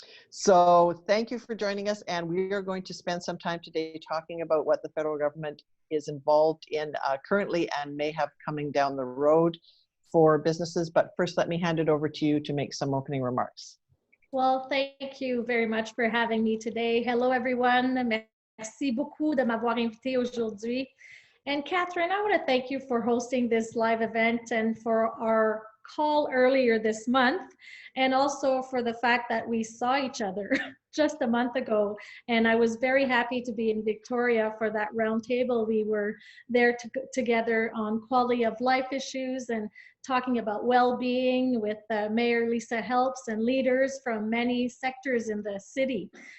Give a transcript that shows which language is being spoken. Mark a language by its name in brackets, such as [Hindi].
[English] So thank you for joining us. And we are going to spend some time today talking about what the federal government is involved in currently and may have coming down the road for businesses. But first, let me hand it over to you to make some opening remarks. Well, thank you very much for having me today. Hello, everyone. [French] Merci beaucoup de m'avoir invité aujourd'hui. [English] And Catherine, I want to thank you for hosting this live event and for our call earlier this month, and also for the fact that we saw each other just a month ago. And I was very happy to be in Victoria for that roundtable. We were there together on quality of life issues and talking about well-being with Mayor Lisa Helps and leaders from many sectors in the city.